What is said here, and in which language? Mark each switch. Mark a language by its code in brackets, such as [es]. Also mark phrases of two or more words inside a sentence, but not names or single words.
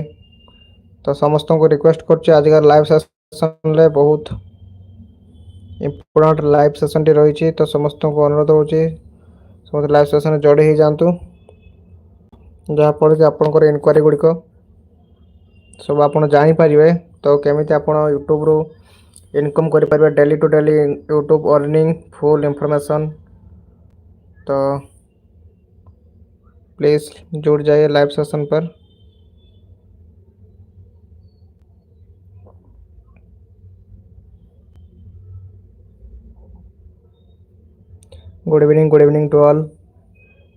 [or] ତ ସମସ୍ତଙ୍କୁ ରିକ୍ୱେଷ୍ଟ କରୁଛି ଆଜିକାର [en] live session [or] ବହୁତ [en] important live session [or] ରହିଛି। ତ ସମସ୍ତଙ୍କୁ ଅନୁରୋଧ ହେଉଛି ସମସ୍ତେ [en] live session [or] ଯୋଡ଼ି ହେଇଯାଆନ୍ତୁ, ଯାହାଫଳରେ କି ଆପଣଙ୍କର ଇନକ୍ୱାରି ଗୁଡ଼ିକ ସବୁ ଆପଣ ଜାଣିପାରିବେ। ତ କେମିତି ଆପଣ ୟୁଟ୍ୟୁବରୁ [hi] इनकम करें [en] daily to daily YouTube earning full information. [hi] तो प्लीज़ जुड़ जाइए [en] live session [hi] पर। [en] Good evening to all. Hello everyone.